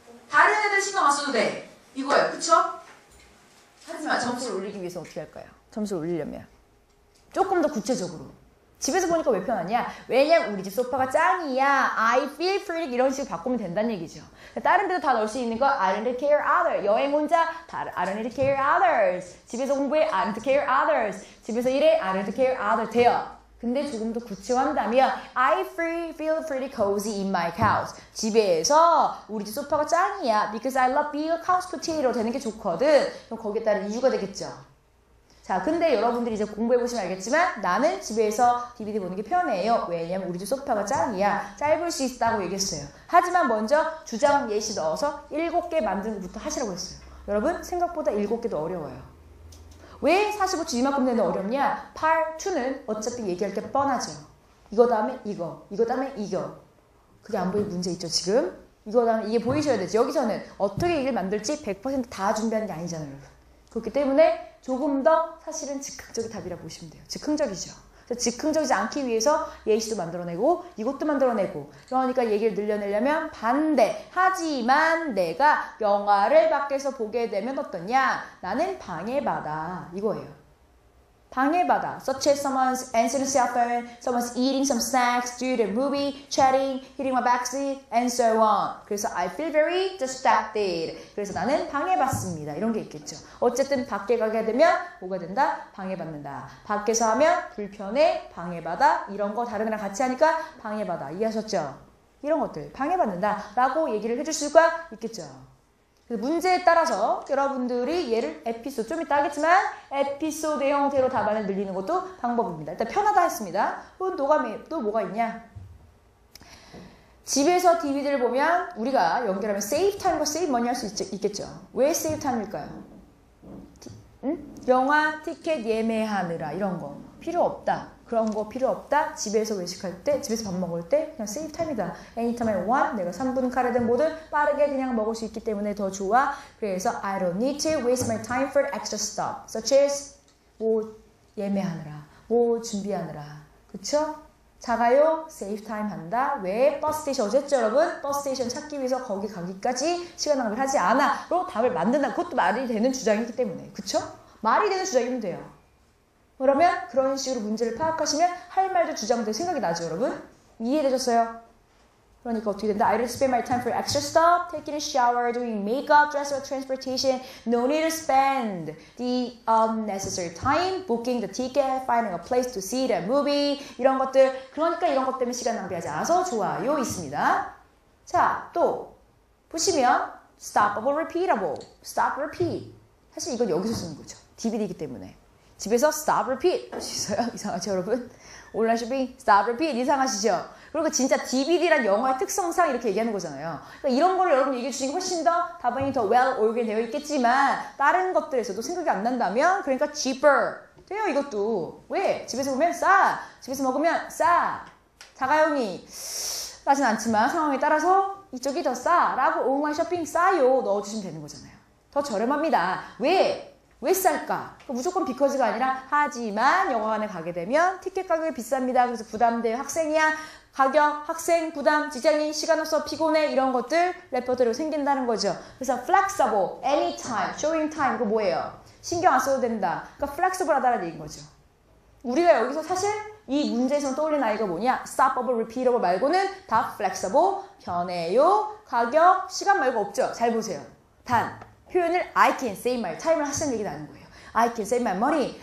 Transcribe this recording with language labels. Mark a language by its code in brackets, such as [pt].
[ko] 다른 애들 신경 안 써도 돼. 이거예요. 그쵸? 하지만 점수를 올리기 위해서 어떻게 할까요? 점수를 올리려면. 조금 더 구체적으로. 집에서 보니까 왜 편하냐? 왜냐면 우리 집 소파가 짱이야. [en] I feel pretty [ko] 이런 식으로 바꾸면 된다는 얘기죠. 다른 데도 다 넣을 수 있는 거 [en] I don't care others. [ko] 여행 혼자 [en] I don't need to care others. [ko] 집에서 공부해 [en] I don't care others. [ko] 집에서 일해 [en] I don't care others. [ko] 돼요. 근데 조금 더 구체화한다면 [en] I feel pretty cozy in my house. [ko] 집에서 우리 집 소파가 짱이야. [en] Because I love being a couch potato [ko] 되는 게 좋거든. 그럼 거기에 따른 이유가 되겠죠. 자, 근데 여러분들이 이제 공부해보시면 알겠지만 나는 집에서 DVD 보는 게 편해요. 왜냐면 우리 집 소파가 짱이야. 짧을 수 있다고 얘기했어요. 하지만 먼저 주장 예시 넣어서 7개 만드는 것부터 하시라고 했어요. 여러분 생각보다 7개도 어려워요. 왜 45초 이만큼 되는 어렵냐? Part 2는 어차피 얘기할 게 뻔하죠. 이거 다음에 이거 다음에 이거. 그게 안 보이는 문제 있죠 지금? 이거 다음에 이게 보이셔야 되지. 여기서는 어떻게 얘기를 만들지 100%다 준비하는 게 아니잖아요. 여러분. 그렇기 때문에 조금 더 사실은 즉흥적인 답이라 보시면 돼요. 즉흥적이죠. 즉흥적이지 않기 위해서 예시도 만들어내고 이것도 만들어내고 그러니까 얘기를 늘려내려면 반대. 하지만 내가 영화를 밖에서 보게 되면 어떠냐? 나는 방해받아. 이거예요. 방해받아. [en] Such as someone's answering cell phone, someone's eating some snacks, due to the movie, chatting, hitting my backseat, and so on. 그래서 I feel very distracted. [ko] 그래서 나는 방해받습니다. 이런 게 있겠죠. 어쨌든 밖에 가게 되면 뭐가 된다? 방해받는다. 밖에서 하면 불편해, 방해받아. 이런 거 다른 애랑 같이 하니까 방해받아. 이해하셨죠? 이런 것들 방해받는다 라고 얘기를 해줄 수가 있겠죠. 그래서 문제에 따라서 여러분들이 얘를 에피소드 좀 이따 하겠지만 에피소드 형태로 답안을 늘리는 것도 방법입니다. 일단 편하다 했습니다. 또 뭐가 있냐? 집에서 DVD를 보면 우리가 연결하면 save time과 save money 할 수 있겠죠. 왜 save time일까요? 영화 티켓 예매하느라 이런 거 필요 없다. 그런 거 필요 없다. 집에서 외식할 때, 집에서 밥 먹을 때 그냥 세이브 타임이다. [en] Anytime I want. [ko] 내가 3분 카레든 뭐든 빠르게 그냥 먹을 수 있기 때문에 더 좋아. [en] 그래서 I don't need to waste my time for extra stuff. [ko] Such as 뭐 예매하느라, 뭐 준비하느라. 그쵸? 자가요? 세이브 타임 한다. 왜? 버스 스테이션 어쨌죠 여러분? 버스 스테이션 찾기 위해서 거기 가기까지 시간 낭비를 하지 않아. 로 답을 만든다. 그것도 말이 되는 주장이기 때문에. 그쵸? 말이 되는 주장이면 돼요. 그러면 그런 식으로 문제를 파악하시면 할 말도 주장도 생각이 나죠, 여러분? 이해되셨어요? [en] 그러니까 어떻게 된다? I don't spend my time for extra stuff, taking a shower, doing makeup, dress or transportation. No need to spend the unnecessary time booking the ticket, finding a place to see the movie. [ko] 이런 것들, 그러니까 이런 것 때문에 시간 낭비하지 않아서 좋아요 있습니다. 자, 또 보시면 [en] stoppable, repeatable, stop, repeat. [ko] 사실 이건 여기서 쓰는 거죠. DVD이기 때문에. 집에서 stop, repeat 할 수 있어요? 이상하죠, 여러분? 온라인 쇼핑, stop, repeat 이상하시죠? 그리고 진짜 DVD란 영화의 특성상 이렇게 얘기하는 거잖아요. 그러니까 이런 거를 여러분 얘기해 주시는 게 훨씬 더 답안이 더 well organized 되어 있겠지만 다른 것들에서도 생각이 안 난다면 그러니까 cheaper 돼요, 이것도. 왜? 집에서 보면 싸. 집에서 먹으면 싸. 자가용이 싸진 않지만 상황에 따라서 이쪽이 더 싸 라고 온라인 쇼핑 싸요 넣어주시면 되는 거잖아요. 더 저렴합니다. 왜? 왜 쌀까? 무조건 비커즈가 아니라 하지만 영화관에 가게 되면 티켓 가격이 비쌉니다. 그래서 부담돼요. 학생이야. 가격, 학생, 부담, 직장인, 시간 없어, 피곤해 이런 것들 레퍼토리로 생긴다는 거죠. 그래서 flexible, anytime, showing time 이거 뭐예요? 신경 안 써도 된다. 그러니까 flexible하다는 얘기인 거죠. 우리가 여기서 사실 이 문제에서 떠올린 아이가 뭐냐? stoppable, repeatable 말고는 다 flexible, 변해요, 가격, 시간 말고 없죠. 잘 보세요. 단 표현을 [en] I can save my time [ko] 을 하시는 얘기가 나는 거예요. [en] I can save my money.